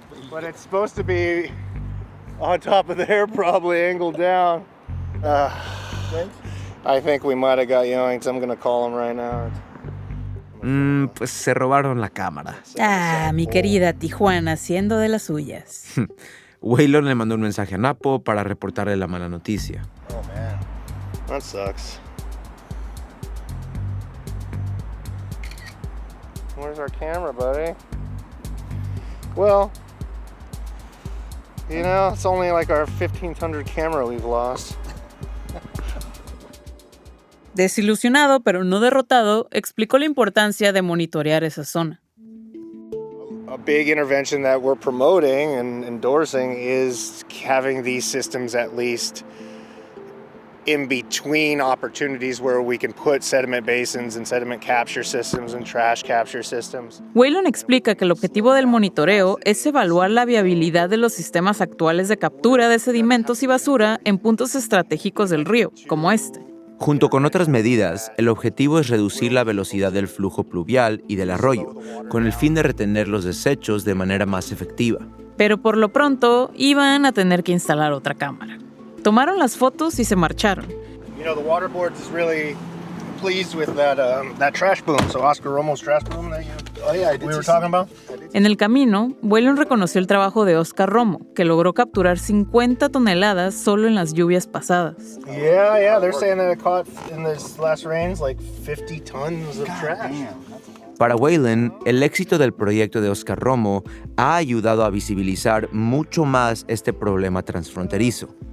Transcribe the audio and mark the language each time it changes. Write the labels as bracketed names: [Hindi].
[English] But it's supposed to be on top of there, probably angled down. I think we might have got yoinked. I'm going to call him right now. [Spanish] Pues se robaron la cámara. Ah, mi querida Tijuana, haciendo de las suyas. Whelan le mandó un mensaje a Napo para reportarle la mala noticia. [English] Oh, man. That sucks. Where's our camera, buddy? Well, You know, it's only like our 1500 camera we've lost. [Spanish] Desilusionado, pero no derrotado, explicó la importancia de monitorear esa zona. [English] A big intervention that we're promoting and endorsing is having these systems at least in between opportunities where we can put sediment basins and sediment capture systems and trash capture systems. [Spanish] Whelan explica que el objetivo del monitoreo es evaluar la viabilidad de los sistemas actuales de captura de sedimentos y basura en puntos estratégicos del río, como este. Junto con otras medidas, el objetivo es reducir la velocidad del flujo pluvial y del arroyo, con el fin de retener los desechos de manera más efectiva. Pero por lo pronto, iban a tener que instalar otra cámara. Tomaron las fotos y se marcharon. [English] You know, the water board is really pleased with that trash boom. So Oscar Romo's trash boom that we were talking about. [Spanish] En el camino, Whelan reconoció el trabajo de Oscar Romo, que logró capturar 50 toneladas solo en las lluvias pasadas. [English] Yeah, they're saying that it caught in this last rains like 50 tons of trash. [Spanish] Para Whelan, el éxito del proyecto de Oscar Romo ha ayudado a visibilizar mucho más este problema transfronterizo.